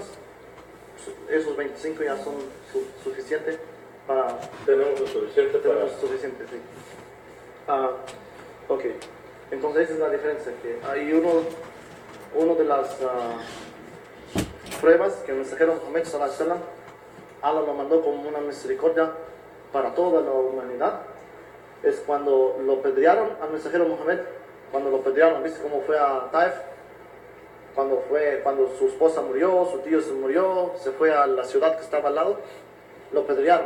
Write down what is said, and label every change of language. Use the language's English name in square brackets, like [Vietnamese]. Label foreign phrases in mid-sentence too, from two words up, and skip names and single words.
[Spanish] Esos 25 ya son suficientes para... Tenemos lo suficiente para... suficiente, sí. Ok, entonces esa es la diferencia, que hay uno de las pruebas que el mensajero Muhammad [Arabic] صلى الله عليه وسلم, [Spanish] Allah lo mandó como una misericordia para toda la humanidad, es cuando lo pedrearon al mensajero Muhammad, cuando lo pedrearon. ¿Viste cómo fue a Taif? cuando su esposa murió, su tío se murió, se fue a la ciudad que estaba al lado, lo apedrearon.